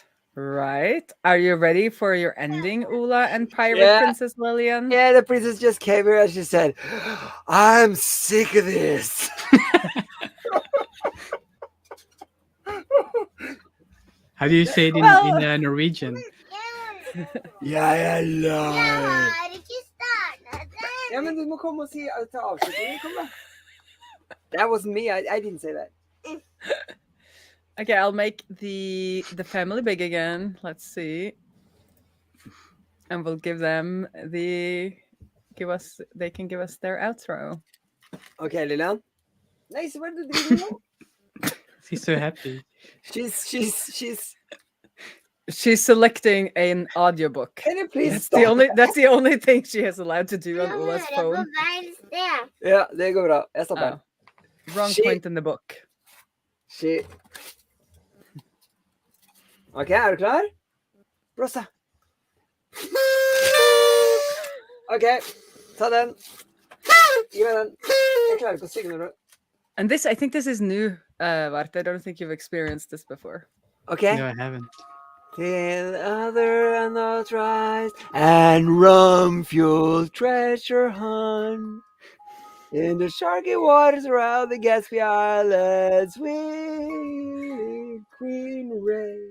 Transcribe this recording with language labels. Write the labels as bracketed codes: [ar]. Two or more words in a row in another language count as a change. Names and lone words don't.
[en] Right. Are you ready for your ending, Ula and Pirate Princess Lillian? Yeah, the princess just came here and she said, I'm sick of this. How do you say it in Norwegian? [no] Jeg love Jeg har ikke startet den. Ja, men du må komme og si til avslutningen. Kom da. [en] That wasn't me. I didn't say that. Okay, I'll make the family big again. Let's see. And we'll give them they can give us their outro. Okay, Lillian. Nice, what did you do? She's so happy. She's selecting an audiobook. Can you please That's stop? that's the only thing she has allowed to do on [no] Jeg [en] Ula's [no] hører på [en] phone. [no] feil sted. Ja, det går bra. Jeg stopper. [en] Oh. Wrong point in the book. [no] Ok, er du klar? Blåse. Ok, ta den. Gi meg den. Jeg klarer ikke å synge når du... [en] And I think this is new, Vart. I don't think you've experienced this before. Okay. No, I haven't. Till other unauthorized and rum-fueled treasure hunt in the sharky waters around the Gatsby Islands with Queen Raae.